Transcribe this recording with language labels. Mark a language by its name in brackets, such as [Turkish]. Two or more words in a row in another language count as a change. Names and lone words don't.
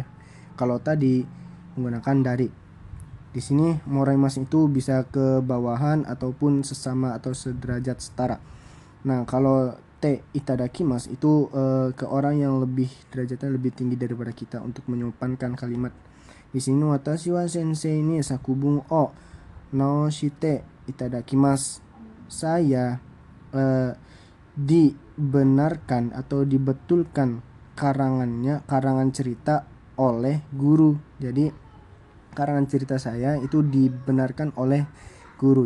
[Indonesian] Kalau tadi menggunakan dari. Di sini moraimas itu bisa ke bawahan ataupun sesama atau sederajat, setara. Nah, kalau [Japanese] ていただきます [Indonesian] itu ke orang yang lebih derajatnya lebih tinggi daripada kita untuk menyimpankan kalimat. Di sini, [Japanese] わたしはせんせいにさくぶんをなおしていただきます. [Indonesian] Saya dibenarkan atau dibetulkan karangan cerita oleh guru. Jadi karangan cerita saya itu dibenarkan oleh guru.